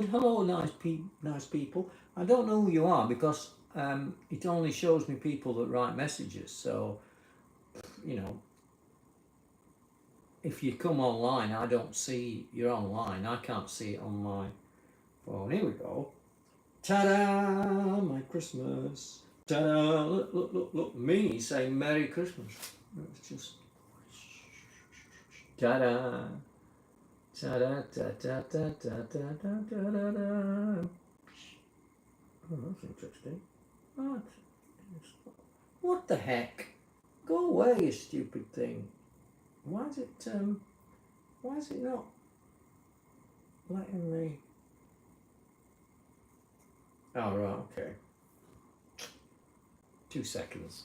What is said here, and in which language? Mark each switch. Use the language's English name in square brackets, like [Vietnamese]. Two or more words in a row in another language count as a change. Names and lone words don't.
[English] Hello, nice people. I don't know who you are because it only shows me people that write messages. So, you know, if you come online, I don't see you're online. I can't see it on my phone. Here we go. Ta-da! My Christmas. Ta-da! Look. Me saying Merry Christmas. It's just. Ta-da! Ta-da! Ta-da-ta-ta-ta-ta-ta-ta-ta. Oh, that's interesting. What the heck? Go away, you stupid thing. Why is it not letting me? Oh, right, okay. 2 seconds.